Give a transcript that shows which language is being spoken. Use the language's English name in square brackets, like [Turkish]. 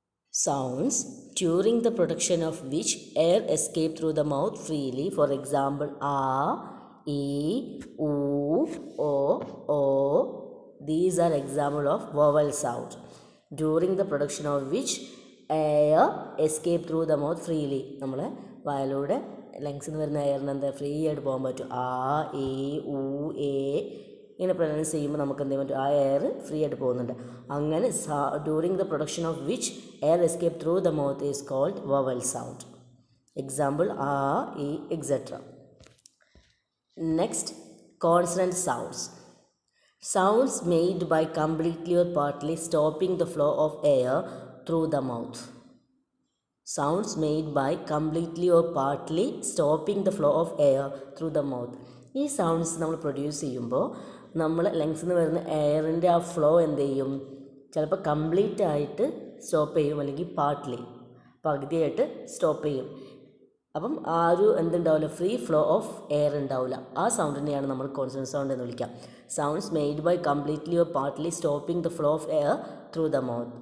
[English] Sounds during the production of which air escape through the mouth freely. For example, a, e, u, o. These are example of vowel sound. During the production of which air escape through the mouth freely. [Malayalam] നമ്മൾ വായിലൂടെ ലങ്സിൽ നിന്ന് വരുന്ന എയറിന് എന്താ free ആയിട്ട് പോകാൻ പറ്റും. ആ, E, ഉ, എ ഇങ്ങനെ പ്രൊനൗൺസ് ചെയ്യുമ്പോൾ നമുക്ക് എന്ത് ചെയ്യാൻ പറ്റും, ആ എയർ ഫ്രീ ആയിട്ട് പോകുന്നുണ്ട്. [English] അങ്ങനെ during the production of which air escape through the mouth is called vowel sound. Example ആ, ഇ, etcetera. Next, consonant sounds. Sounds made by completely or partly stopping the flow of air through the mouth. Sounds made by completely or partly stopping the flow of air through the mouth. [Malayalam] ഈ sounds നമ്മൾ produce ചെയ്യുമ്പോൾ നമ്മൾ ലങ്സിൽ നിന്ന് വരുന്ന എയറിൻ്റെ ആ flow എന്ത് ചെയ്യും, ചിലപ്പോൾ കംപ്ലീറ്റ് ആയിട്ട് സ്റ്റോപ്പ് ചെയ്യും, അല്ലെങ്കിൽ പാർട്ട്ലി പകുതിയായിട്ട് സ്റ്റോപ്പ് ചെയ്യും. അപ്പം ആ ഒരു എന്തുണ്ടാവില്ല, ഫ്രീ ഫ്ലോ ഓഫ് എയർ ഉണ്ടാവില്ല. ആ സൗണ്ടിനെയാണ് നമ്മൾ കോൺസണന്റ് സൗണ്ട് എന്ന് വിളിക്കുക. [English] Sounds made by completely or partly stopping the flow of air through the mouth.